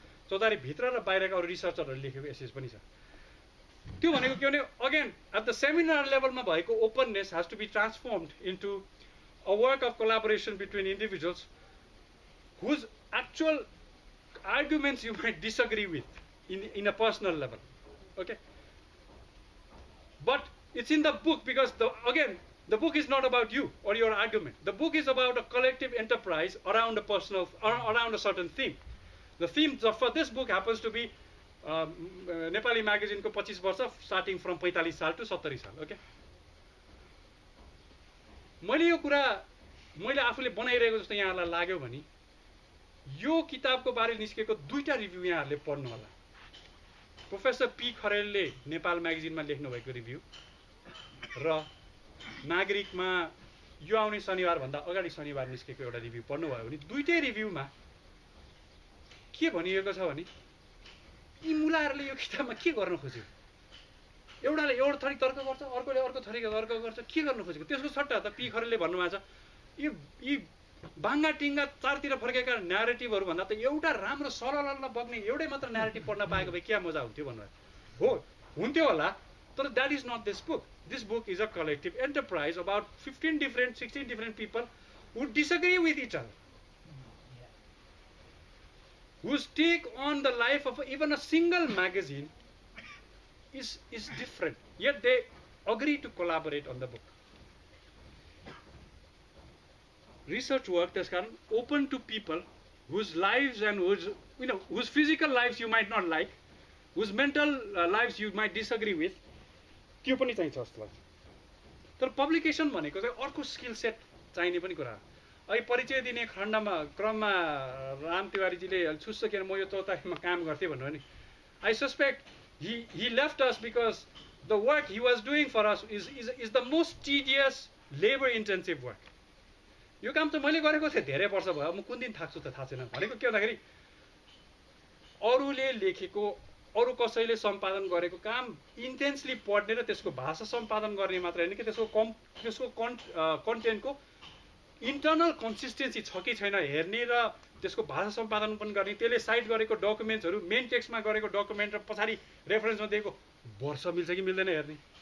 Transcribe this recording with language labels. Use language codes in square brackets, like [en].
[ne] चौतारी भित्र र बाहिरका अरू रिसर्चरहरूले लेखेको एसेज पनि छ। त्यो भनेको के भने [en] Again at the seminar लेभलमा भएको openness has to be transformed into a work of collaboration between individuals whose actual arguments you might disagree with in a personal level. Okay, but it's in the book because the book is not about you or your argument. The book is about a collective enterprise around a certain theme. The theme for this book happens to be Nepali magazine [ne] ko 25 वर्ष [en] starting from 45 साल to 70 साल. [ne] Okay, मैले यो कुरा मैले आफूले बनाइरहेको जस्तो यहाँहरुलाई लाग्यो भने यो किताबको बारे निस्केको दुईटा रिभ्यू यहाँहरुले पढ्नु होला। प्रोफेसर पी खरेलले नेपाल म्यागजिनमा लेख्नु भएको रिभ्यू र नागरिकमा यो आउने शनिबार भन्दा अगाडि शनिबार निस्केको एउटा रिभ्यू पढ्नु भयो भने दुईटै रिभ्यूमा के भनिएको छ भने यी मुलाहरुले यो किताबमा के गर्न खोज्यो, एउटाले एउटा थरी तर्क गर्छ, अर्कोले अर्को थरीको तर्क गर्छ, के गर्न खोजेको। त्यसको सट्टा त पी खरेलले भन्नुभएको छ यी बाङ्गा टिङ्गा चारतिर फर्केका न्यारेटिभहरू भन्दा त एउटा राम्रो सरल बग्ने एउटै मात्र न्यारेटिभ पढ्न पाएको भए क्या मजा हुन्थ्यो भन्नुभयो। हो, हुन्थ्यो होला, [en] But that is not this book. This book is a collective enterprise about 16 different people who disagree with each other, whose take on the life of even a single magazine is different, yet they agree to collaborate on the book. Research work is open to people whose lives and whose physical lives you might not like, whose mental lives you might disagree with. [ne] त्यो पनि चाहिन्छ जस्तो लाग्छ. तर publication भनेको चाहिँ अर्को skill set चाहिने पनि कुरा हो. अहिले परिचय दिने क्रममा राम तिवारीजीले छुस्छ किन म यो चौतारीमा काम गर्थेँ भन्नु नि. [en] I suspect he left us because the work he was doing for us is the most tedious, labor intensive work. [ne] यो काम त मैले गरेको थिएँ धेरै वर्ष भयो, म कुन दिन थाक्छु त थाहा छैन. भनेको के भन्दाखेरि अरूले लेखेको, अरू कसैले सम्पादन गरेको काम इन्टेन्सली पढ्ने र त्यसको भाषा सम्पादन गर्ने मात्र होइन कि त्यसको कन्टेन्टको इन्टर्नल कन्सिस्टेन्सी छ कि छैन हेर्ने र त्यसको भाषा सम्पादन पनि गर्ने, त्यसले साइट गरेको डकुमेन्ट्सहरू मेन टेक्स्टमा गरेको डकुमेन्ट र पछाडि रेफरेन्समा दिएको वर्ष मिल्छ कि मिल्दैन हेर्ने.